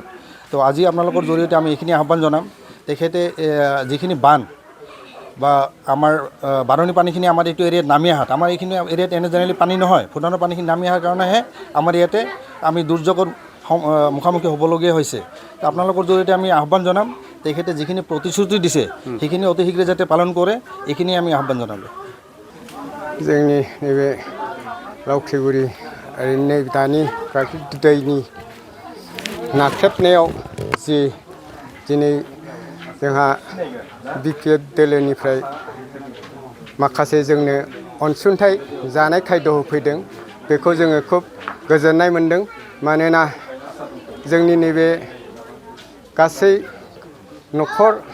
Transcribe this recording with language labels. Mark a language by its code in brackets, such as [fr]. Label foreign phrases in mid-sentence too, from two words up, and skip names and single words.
[as] তো আজি আপোনালোকৰ জৰিয়তে আমি এইখিনি আহ্বান জনাম, তেখেতে যিখিনি বান বা আমাৰ বাৰণী পানীখিনি আমাৰ এইটো এৰিয়াত নামি অহাত, আমাৰ এইখিনি এৰিয়াত এনে জেনেৰেলি পানী নহয়, ভূটানৰ পানীখিনি নামি অহাৰ কাৰণেহে আমাৰ ইয়াতে আমি দুৰ্যোগৰ মুখামুখি হ'বলগীয়া হৈছে। আপোনালোকৰ জৰিয়তে আমি আহ্বান জনাম, তেখেতে যিখিনি প্ৰতিশ্ৰুতি দিছে সেইখিনি অতি শীঘ্ৰে যাতে পালন কৰে এইখিনি আমি আহ্বান জনালোঁ। [brx] जोंनि नैबे लावख्रिगुरि ओरैनो दानि प्राकृतिक दैनि नाख्रेबनायाव जि दिनै जोंहा BPF दोलोनिफ्राय माखासे जोंनो अनसुंथाइ जानाय खायद' होफैदों बेखौ जोङो खुब गोजोननाय मोनदों मानोना जोंनि नैबे गासै न'खर